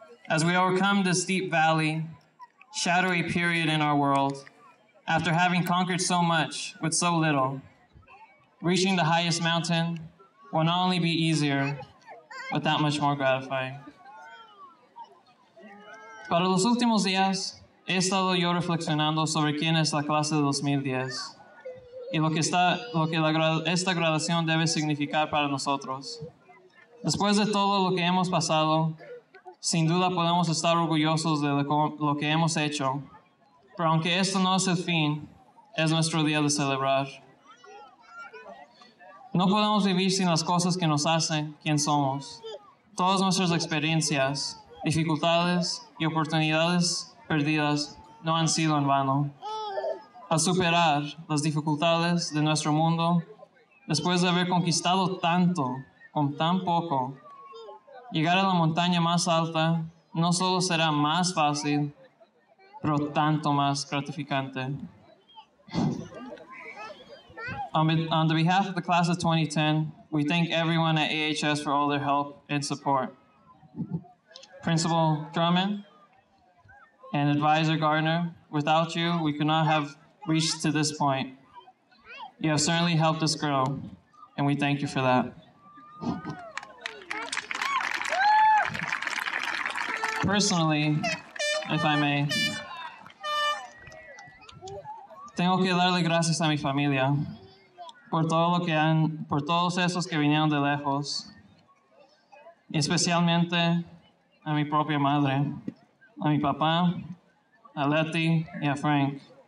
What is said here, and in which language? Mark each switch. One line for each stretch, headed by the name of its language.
English: As we overcome this deep valley, shadowy period in our world, after having conquered so much with so little, reaching the highest mountain will not only be easier, but that much more gratifying.
Spanish: Para los últimos días, he estado yo reflexionando sobre quién es la clase de 2010 y lo que esta graduación debe significar para nosotros. Después de todo lo que hemos pasado, sin duda podemos estar orgullosos de lo que hemos hecho, pero aunque esto no es el fin, es nuestro día de celebrar. No podemos vivir sin las cosas que nos hacen quien somos. Todas nuestras experiencias, dificultades y oportunidades perdidas no han sido en vano. Al superar las dificultades de nuestro mundo, después de haber conquistado tanto con tan poco, llegar a la montaña más alta no solo será más fácil, pero tanto más gratificante.
English: On the behalf of the class of 2010, we thank everyone at AHS for all their help and support. Principal Drummond and Advisor Gardner, without you, we could not have reached to this point. You have certainly helped us grow, and we thank you for that. Personally, if I may,
Spanish: tengo que darle gracias a mi familia por todos esos que vinieron de lejos, y especialmente a mi propia madre, a mi papá, a Letty y a Frank.